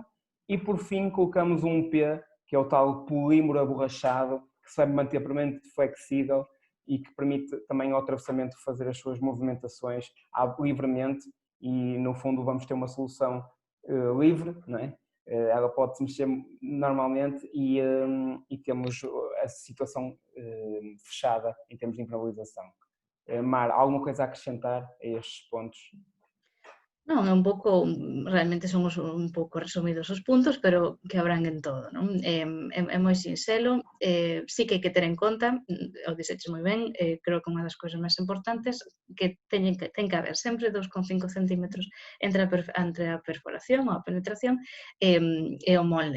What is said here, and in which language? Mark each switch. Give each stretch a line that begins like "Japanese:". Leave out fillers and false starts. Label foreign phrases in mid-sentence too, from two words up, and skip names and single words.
Portuguese: E por fim colocamos um P, que é o tal polímero aborrachado, que se vai manter permanentemente flexível e que permite também ao atravessamento fazer as suas movimentações livremente e no fundo vamos ter uma solução livre, não é? Ela pode se mexer normalmente e temos a situação fechada em termos de impermeabilização. Mar, alguma coisa a acrescentar a estes pontos?
Galician: Non, é un pouco, realmente son un pouco resumidos os puntos, pero que abranguen todo, non? É moi sinxelo, sí que hai que ter en conta, o dixeches moi ben, creo que unha das cousas máis importantes que ten que haber sempre 2,5 centímetros entre a perforación ou a penetración e o molde.